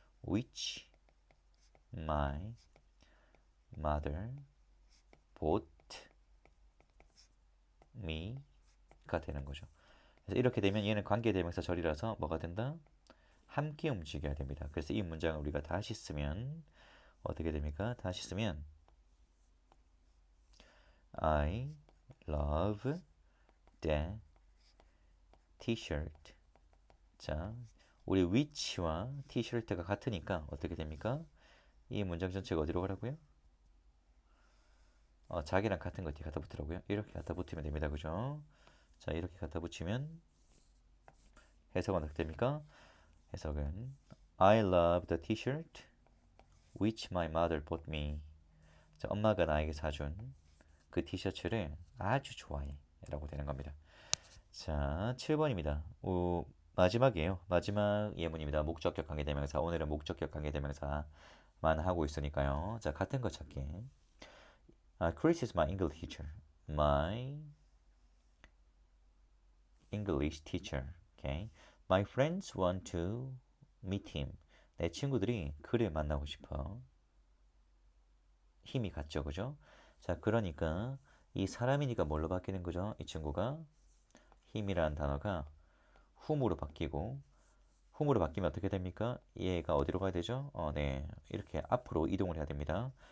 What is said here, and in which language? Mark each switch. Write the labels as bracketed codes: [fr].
[en] Which my mother bought me [ko] 가 되는 거죠. 그래서 이렇게 되면 얘는 관계대명사 절이라서 뭐가 된다? 함께 움직여야 됩니다. 그래서 이 문장을 우리가 다시 쓰면 어떻게 됩니까? 다시 쓰면 [en] I love the t-shirt. [ko] 자, 우리 which와 t-shirt가 같으니까 어떻게 됩니까? 이 문장 전체가 어디로 가라고요? 자기랑 같은 거 뒤에 갖다 붙으라고요? 이렇게 갖다 붙이면 됩니다. 그죠? 자, 이렇게 갖다 붙이면 해석은 어떻게 됩니까? 해석은 [en] I love the t-shirt which my mother bought me. [ko] 자, 엄마가 나에게 사준 그 티셔츠를 아주 좋아해 라고 되는 겁니다. 자, 7번입니다. 마지막이에요. 마지막 예문입니다. 목적격 관계대명사. 오늘은 목적격 관계대명사만 하고 있으니까요. 자, 같은 거 찾기. [en] Chris is my English teacher. My English teacher. Okay. My friends want to meet him. [ko] 내 친구들이 그를 만나고 싶어. 힘이 같죠, 그죠? 자, 그러니까 이 사람이니까 뭘로 바뀌는 거죠? 이 친구가 힘이라는 단어가 whom으로 바뀌고 whom으로 바뀌면 어떻게 됩니까? 얘가 어디로 가야 되죠? 네, 이렇게 앞으로 이동을 해야 됩니다.